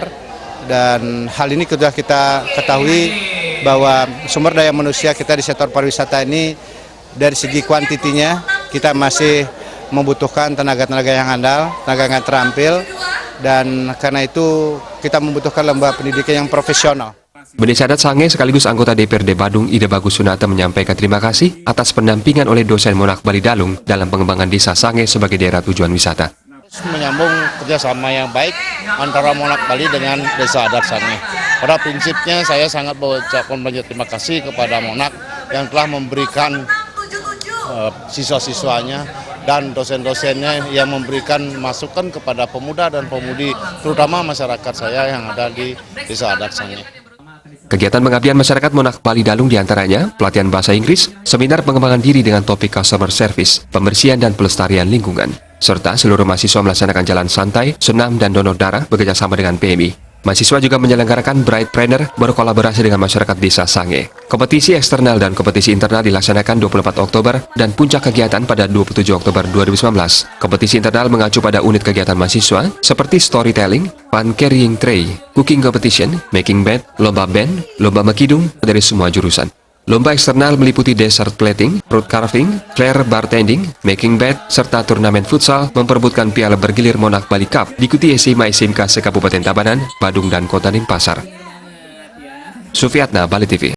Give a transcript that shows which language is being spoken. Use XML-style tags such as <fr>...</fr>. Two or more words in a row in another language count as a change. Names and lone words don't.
<id>Dan hal ini sudah kita ketahui bahwa sumber daya manusia kita di sektor pariwisata ini dari segi kuantitinya kita masih membutuhkan tenaga-tenaga yang handal, tenaga yang terampil, dan karena itu kita membutuhkan lembaga pendidikan yang profesional. Bendesa Adat Sangeh sekaligus anggota DPRD Badung Ida Bagus Sunata menyampaikan terima kasih atas pendampingan oleh dosen Monark Bali Dalung dalam pengembangan Desa Sangeh sebagai daerah tujuan wisata. Menyambung kerjasama yang baik antara Monark Bali dengan Desa Adat Sangeh. Pada prinsipnya saya sangat mengucapkan banyak terima kasih kepada Monark yang telah memberikan siswa-siswanya dan dosen-dosennya yang memberikan masukan kepada pemuda dan pemudi, terutama masyarakat saya yang ada di Desa Adat Sangeh. Kegiatan pengabdian masyarakat Monark Bali Dalung diantaranya pelatihan bahasa Inggris, seminar pengembangan diri dengan topik</id> <en>customer service,</en> <id>pembersihan dan pelestarian lingkungan, serta seluruh mahasiswa melaksanakan jalan santai, senam dan donor darah bekerjasama dengan PMI. Mahasiswa juga menyelenggarakan Bridepreneur berkolaborasi dengan masyarakat Desa Sangeh. Kompetisi eksternal dan kompetisi internal dilaksanakan 24 Oktober dan puncak kegiatan pada 27 Oktober 2019. Kompetisi internal mengacu pada unit kegiatan mahasiswa seperti storytelling,</id> <en>fun carrying tray, cooking competition, making bed,</en> <id>lomba band, lomba mekidung dari semua jurusan. Lomba eksternal meliputi</id> <en>dessert plating, fruit carving, flair bartending, making bed,</en> <id>serta turnamen futsal memperebutkan piala bergilir Monark Bali Cup diikuti SMA SMK se-Kabupaten Tabanan, Badung, dan Kota Denpasar. Sufiatna, Bali TV.</id>